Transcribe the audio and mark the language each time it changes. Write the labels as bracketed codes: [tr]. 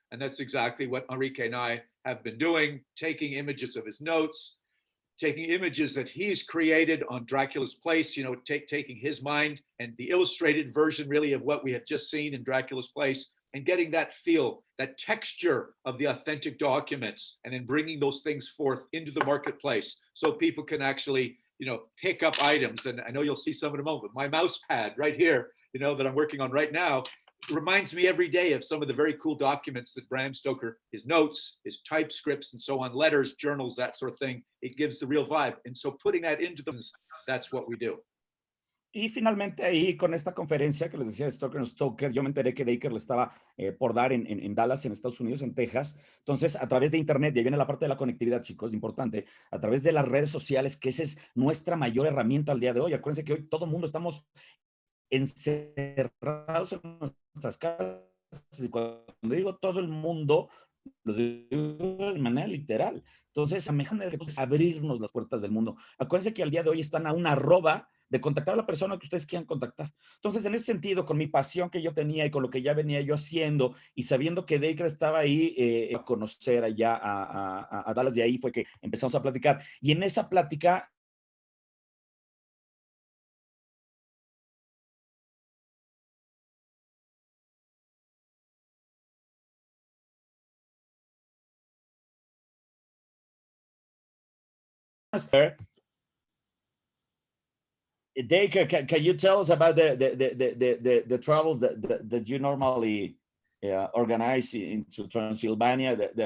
[en] And that's exactly what Enrique and I have been doing, taking images of his notes, taking images that he's created on Dracula's Place, you know, taking his mind and the illustrated version really of what we have just seen in Dracula's Place, and getting that feel, that texture of the authentic documents, and then bringing those things forth into the marketplace so people can actually, you know, pick up items. And I know you'll see some in a moment. My mouse pad right here, you know, that I'm working on right now reminds me every day of some of the very cool documents that Bram Stoker, his notes, his typescripts and so on, letters, journals, that sort of thing. It gives the real vibe. And so putting that into them, that's what we do. [es] Y finalmente ahí con esta conferencia que les decía de Stoker and Stoker, yo me enteré que Dacre le estaba por dar en Dallas, en Estados Unidos, en Texas. Entonces, a través de internet, y ahí viene la parte de la conectividad, chicos, importante, a través de las redes sociales, que esa es nuestra mayor herramienta al día de hoy. Acuérdense que hoy todo el mundo estamos encerrados en nuestras casas. Y cuando digo todo el mundo, lo digo de manera literal. Entonces, la mejor manera de abrirnos las puertas del mundo. Acuérdense que al día de hoy están a una arroba de contactar a la persona que ustedes quieran contactar. Entonces, en ese sentido, con mi pasión que yo tenía y con lo que ya venía yo haciendo y sabiendo que Dacre estaba ahí a conocer allá a Dallas, y ahí fue que empezamos a platicar. Y en esa plática [en] Dacre, can you tell us about the travels that you normally organize into Transylvania,